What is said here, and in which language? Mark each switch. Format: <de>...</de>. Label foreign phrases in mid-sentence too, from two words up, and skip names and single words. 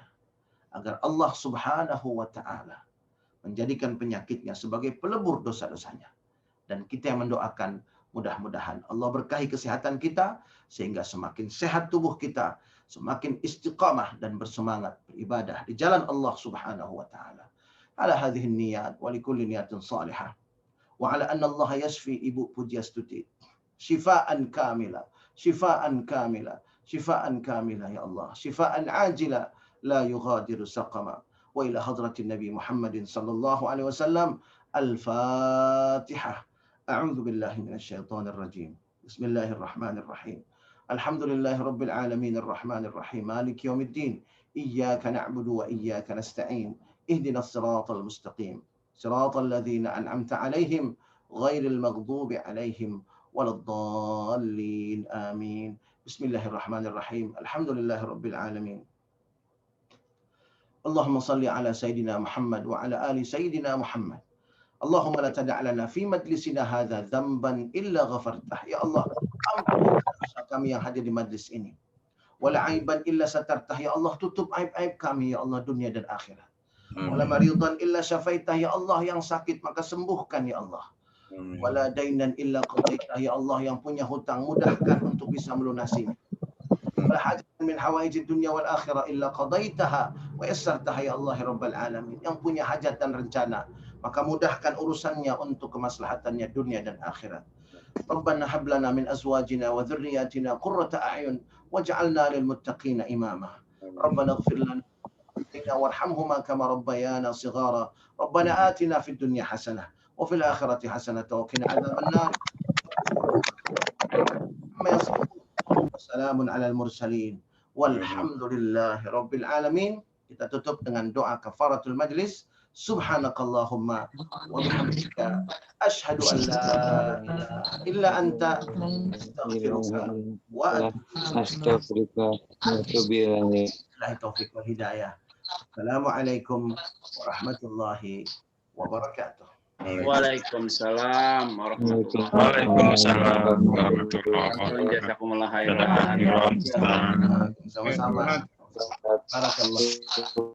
<id>Agar Allah</id> <ar>سبحانه وتعالى</ar> <id>menjadikan penyakitnya sebagai pelebur dosa-dosanya. Dan kita yang mendoakan mudah-mudahan Allah berkahi kesehatan kita sehingga semakin sehat tubuh kita, semakin istiqamah dan bersemangat beribadah di jalan Allah</id> <ar>سبحانه وتعالى. على هذه النية ولكل نية صالحة. وعلى أن الله يشفي Ibu Pujiastuti شفاء كاملا شفاء كاملا شفاء كاملا يا الله شفاء عاجلا لا يغادر سقما. وإلى حضرة النبي محمد صلى الله عليه وسلم. Al-Fatihah. أعوذ بالله من الشيطان الرجيم بسم الله الرحمن الرحيم الحمد لله رب العالمين الرحمن الرحيم مالك يوم الدين إياك نعبد وإياك نستعين اهدنا الصراط المستقيم صراط الذين أنعمت عليهم غير المغضوب عليهم ولا الضالين آمين بسم الله الرحمن الرحيم الحمد لله رب العالمين اللهم صل على سيدنا محمد وعلى آل سيدنا محمد اللهم لا تدع لنا في مجلسنا هذا ذنبا إلا غفرته.</ar> <id>Ya Allah, ampuni dosa kami yang hadir di majlis ini.</id> <ar>ولا عيبا إلا سترته.</ar> <id>Ya Allah, tutup aib-aib kami ya Allah dunia dan akhirat.</id> <ar>ولا مريضا إلا شفيته.</ar> <id>Ya Allah, yang sakit maka sembuhkan ya Allah.</id> <ar>ولا دينا إلا قضيته.</ar> <id>Ya Allah, yang punya hutang mudahkan untuk bisa melunasinya.</id> <ar>ولا حاجة من حوائج الدنيا والآخرة إلا قضيتها ويسرتها يا الله رب العالمين.</ar> <id>Yang punya hajat dan rencana maka mudahkan urusannya untuk kemaslahatannya dunia dan akhirat.</id> <ar>ربنا هب لنا من أزواجنا وذرياتنا قرة أعين واجعلنا للمتقين إماما. ربنا اغفر لنا وارحمهما كما ربيانا صغيرا. ربنا آتنا في الدنيا حسنة وفي الآخرة حسنة وقنا عذاب النار. وسلام على المرسلين والحمد لله رب العالمين.</ar> <id>Kita tutup dengan doa</id> <ar>كفارة المجلس. سبحانك اللهم وبحمدك أشهد أن لا إله إلا أنت أستغفرك وأتوب إليك. بالله التوفيق والهداية السلام عليكم ورحمة الله وبركاته. وعليكم السلام ورحمة الله وبركاته. جزاكم الله خيرا.</ar> <id>Sama-sama. Barakallah.</id>